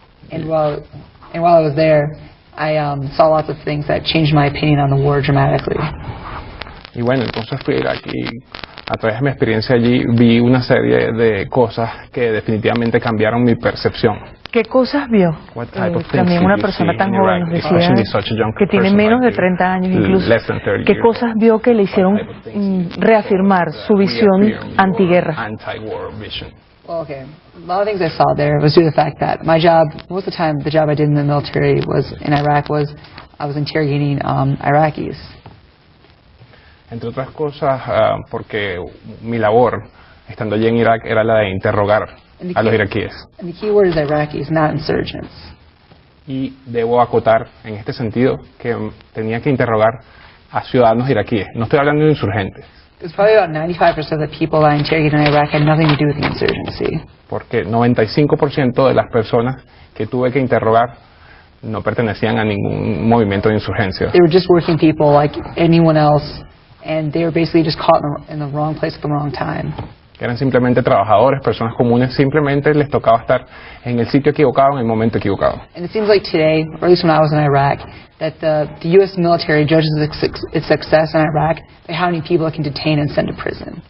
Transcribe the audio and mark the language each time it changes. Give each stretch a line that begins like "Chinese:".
English: And while I was there, I saw lots of things that changed my opinion on the war dramatically.
Spanish: Y bueno, entonces fui a Irak y a través de mi experiencia allí vi una serie de cosas que definitivamente cambiaron mi percepción. ¿Qué cosas vio? También una persona tan joven nos decía que tiene menos de 30 años incluso. ¿Qué cosas vio que le hicieron reafirmar su visión antiguerra?
English: Well, okay. A lot of things I saw there was due to the fact that my job, most of the time, the job I did in the military was in Iraq was I was interrogating Iraqis.
Spanish: Entre otras cosas, porque mi labor, estando allí en Irak, era la de interrogar a los iraquíes.
English: And the key word is Iraqis, not insurgents.
Spanish: Y debo acotar en este sentido que tenía que interrogar a ciudadanos iraquíes. No estoy hablando de insurgentes.
English: Because probably about 95% of the people I interrogated in Iraq had nothing to do with the insurgency.
Spanish: Porque 95% de las personas que tuve que interrogar no pertenecían a ningún movimiento de insurgencia.
English: They were just working people like anyone else, and they were basically just caught in the wrong place at the wrong time.
Spanish: Eran simplemente trabajadores, personas comunes, simplemente les tocaba estar en el sitio equivocado, en el momento equivocado.
English: And it seems like today, or at least when I was in Iraq, that the U.S. military judges its success in Iraq by how many people it can detain and send to prison.